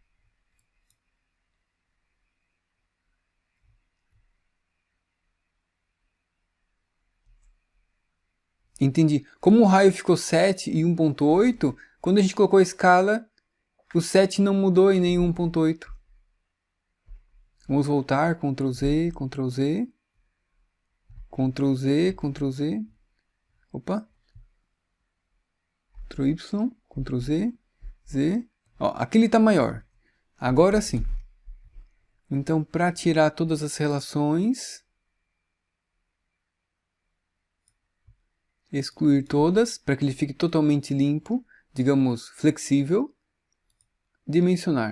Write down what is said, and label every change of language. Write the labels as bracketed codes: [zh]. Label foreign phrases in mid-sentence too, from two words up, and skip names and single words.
[pt] Entendi. Como o raio ficou 7 e 1.8, quando a gente colocou a escala, o 7 não mudou em nenhum 1.8. Vamos voltar, Ctrl Z, Ctrl Z, Ctrl Z, Ctrl Z. Opa. Ctrl Y, Ctrl Z, Z. Ó, aqui ele está maior. Agora sim. Então, para tirar todas as relações, excluir todas, para que ele fique totalmente limpo, digamos, flexível, dimensionar.